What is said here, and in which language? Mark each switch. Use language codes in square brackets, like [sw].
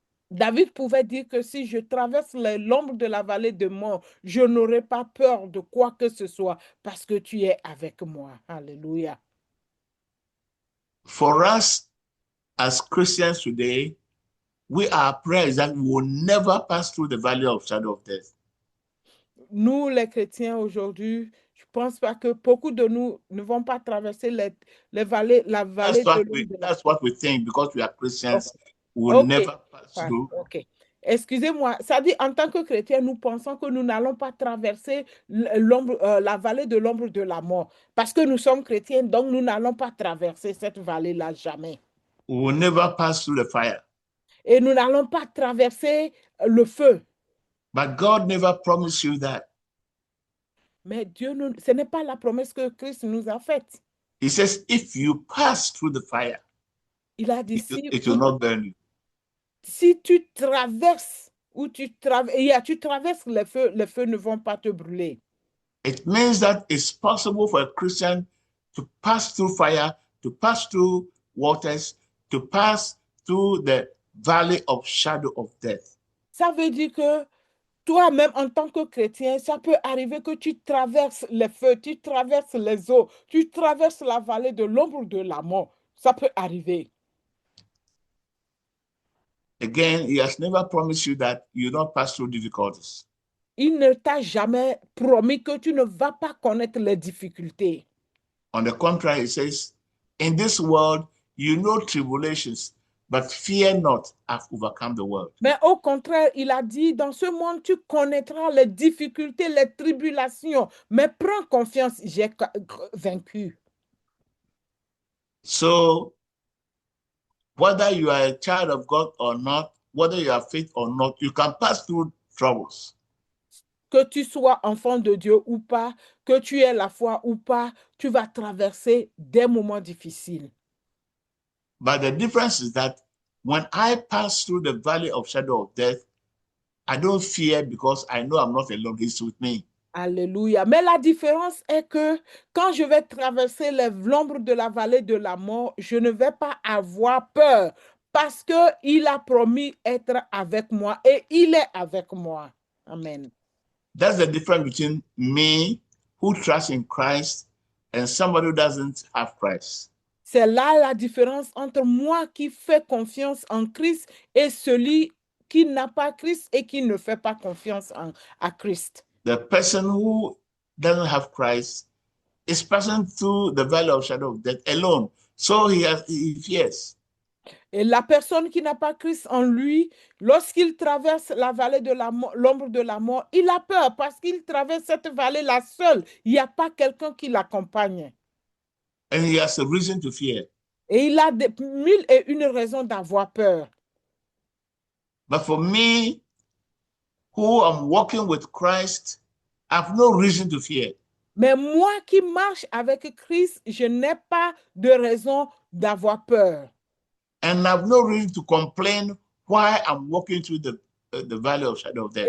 [fr] David pouvait dire que si je traverse l'ombre de la vallée de mort, je n'aurai pas peur de quoi que ce soit, parce que tu es avec moi. Alléluia. [en] For us, as Christians today, our prayer is that we will never pass through the valley of shadow of death. [fr] Nous, les chrétiens aujourd'hui, je ne pense pas que beaucoup de nous ne vont pas traverser la vallée de l'ombre de la mort. [en] That's what we think, because we are Christians. Okay. We will never pass through. Okay. [fr] Excusez-moi, ça dit en tant que chrétien, nous pensons que nous n'allons pas traverser la vallée de l'ombre de la mort. Parce que nous sommes chrétiens, donc nous n'allons pas traverser cette vallée-là jamais. [en] We will never pass through the fire. [fr] Et nous n'allons pas traverser le feu. [en] But God never promised you that. [fr] Mais Dieu, ce n'est pas la promesse que Christ nous a faite. [en] He says, if you pass through the fire, [fr] il a dit, [en] it will not burn you. [fr] Si tu traverses ou tu traverses les feux ne vont pas te brûler. [en] It means that it's possible for a Christian to pass through fire, to pass through waters, to pass through the valley of shadow of death. [fr] Ça veut dire que toi-même, en tant que chrétien, ça peut arriver que tu traverses les feux, tu traverses les eaux, tu traverses la vallée de l'ombre de la mort. Ça peut arriver. [en] Again, he has never promised you that you don't pass through difficulties. [fr] Il ne t'a jamais promis que tu ne vas pas connaître les difficultés. [en] On the contrary, he says, in this world, you know tribulations, but fear not, I've overcome the world. [fr] Mais au contraire, il a dit, dans ce monde, tu connaîtras les difficultés, les tribulations, mais prends confiance, j'ai vaincu. [en] So, whether you are a child of God or not, whether you have faith or not, you can pass through troubles. [fr] Que tu sois enfant de Dieu ou pas, que tu aies la foi ou pas, tu vas traverser des moments difficiles. [en] But the difference is that when I pass through the valley of shadow of death, I don't fear because I know I'm not alone. He's with me. Alléluia. [fr] Mais la différence est que quand je vais traverser l'ombre de la vallée de la mort, je ne vais pas avoir peur parce qu'il a promis être avec moi et il est avec moi. Amen. [en] That's the difference between me, who trusts in Christ, and somebody who doesn't have Christ. [fr] C'est là la différence entre moi qui fais confiance en Christ et celui qui n'a pas Christ et qui ne fait pas confiance à Christ. [en] The person who doesn't have Christ is passing through the valley of shadow of death alone. So he fears. [fr] Et la personne qui n'a pas Christ en lui, lorsqu'il traverse la vallée de l'ombre de la mort, il a peur parce qu'il traverse cette vallée-là seul. Il n'y a pas quelqu'un qui l'accompagne. [en] And he has a reason to fear. [fr] Et il a mille et une raisons d'avoir peur. [en] But for me, who am walking with Christ, I have no reason to fear. [fr] Mais moi qui marche avec Christ, je n'ai pas de raison d'avoir peur. [en] And I have no reason to complain why I'm walking through the valley of shadow of death.